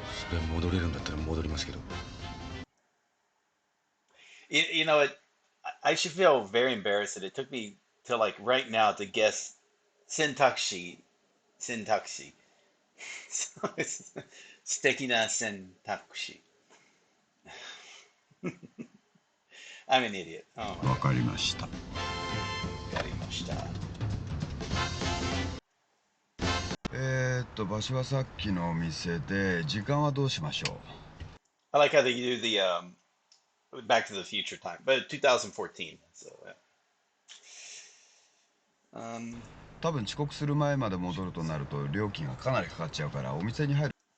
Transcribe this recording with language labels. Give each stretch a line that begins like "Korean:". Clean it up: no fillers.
Japanese: それ戻れるんだったら戻りますけど。
English: You know what? I should feel very embarrassed that it took me to like right now to guess Sentaxi. Sentaxi. So it's
Japanese: 素敵な選択肢.
English: I'm an idiot. Oh my
Japanese: わかりました。
English: God.
Japanese: やりました。場所はさっきのお店で、時間はどうしましょ
English: I like how they do the Back to the Future time, but 2014. So, yeah.
Japanese: 多分遅刻する前まで戻るとなると料金がかなりかかっちゃうからお店に入る。